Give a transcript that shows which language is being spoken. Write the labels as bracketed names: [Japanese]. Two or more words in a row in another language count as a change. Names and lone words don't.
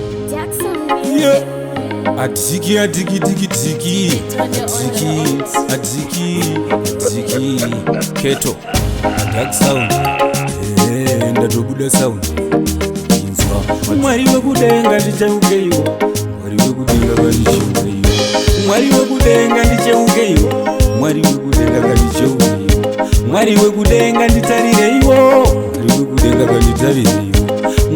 [English] Jackson. Yeah. Adiki, adiki, diki, diki. Adiki, adiki, diki. Keto. Dark sound. [Shona] Eh, ndatobuda sound. Inzwa. Mwari wekudenga ndichaukeiwo. Mwari wekudenga ngatichaukeiwo. Mwari wekudenga ndichaukeiwo. Mwari wekudenga ngatichaukeiwo. Mwari wekudenga nditarireiwo. Mwari wekudenga, kanditarire iwe.